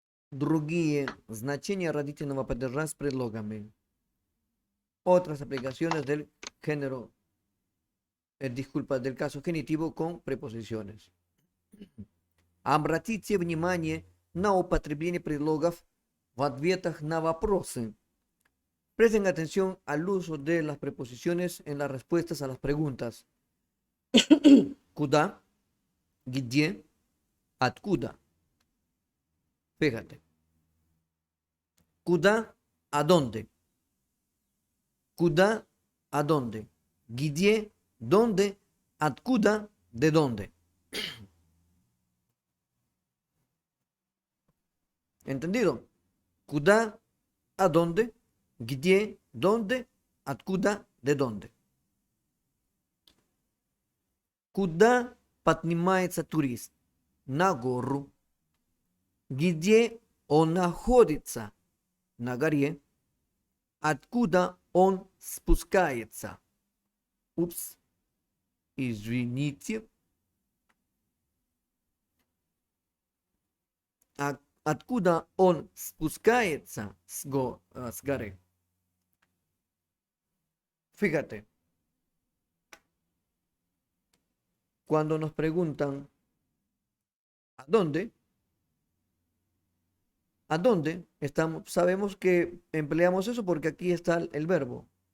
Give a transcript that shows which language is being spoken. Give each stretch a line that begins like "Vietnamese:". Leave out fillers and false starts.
Russian: Другие значения родительного падежа с предлогами.
Spanish: Otras aplicaciones del género, disculpa, del caso genitivo con preposiciones.
Russian: Обратите внимание на употребление предлогов в ответах на вопросы.
Spanish: Presten atención al uso de las preposiciones en las respuestas a las preguntas.
Russian: Куда, где, откуда.
Spanish: Fíjate. Куда, ¿a dónde? Куда, ¿a dónde? Где, ¿dónde? Откуда, ¿de dónde? ¿Entendido? Куда, ¿a dónde? Где, ¿dónde? Откуда, ¿de dónde?
Russian: Куда поднимается турист? На гору. Где он находится? На горе. Откуда он спускается? Упс, извините. Откуда он спускается с горы?
Spanish: Fíjate, cuando nos preguntan ¿a dónde? ¿A dónde estamos? Sabemos que empleamos eso porque aquí está el verbo.